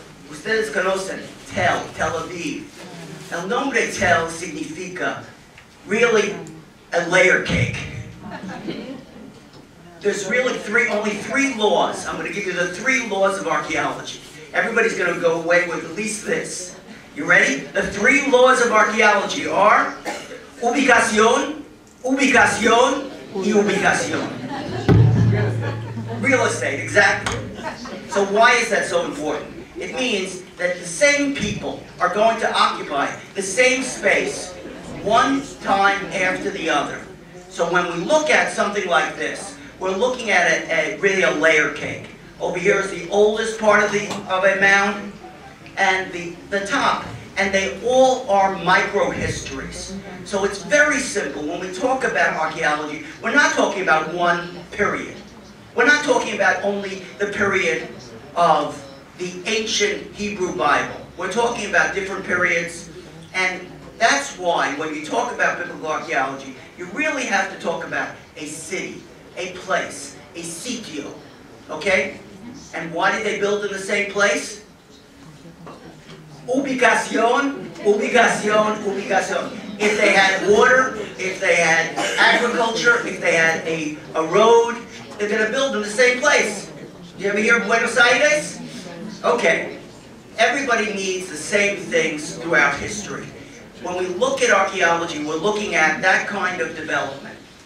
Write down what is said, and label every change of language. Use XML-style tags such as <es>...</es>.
<es>Ustedes conocen Tel Aviv. El nombre Tel significa</es> <en>really a layer cake. There's really only three laws. I'm going to give you the 3 laws of archaeology. Everybody's going to go away with at least this. You ready? The 3 laws of archaeology are</en> <es>ubicación, ubicación, y ubicación.</es> <en>Real estate, exactly. So why is that so important? It means that the same people are going to occupy the same space one time after the other. So when we look at something like this, we're looking at really a layer cake. Over here is the oldest part of a mound, and the top. And they all are micro-histories. So it's very simple. When we talk about archaeology, we're not talking about one period. We're not talking about only the period of the ancient Hebrew Bible. We're talking about different periods, and that's why when you talk about biblical archaeology, you really have to talk about a city, a place, a sitio, okay? And why did they build in the same place?</en> <es>Ubicación, ubicación, ubicación.</es> <en>If they had water, if they had agriculture, if they had a road, they're going to build in the same place. You ever hear of Buenos Aires? Okay. Everybody needs the same things throughout history. When we look at archaeology, we're looking at that kind of development.</en>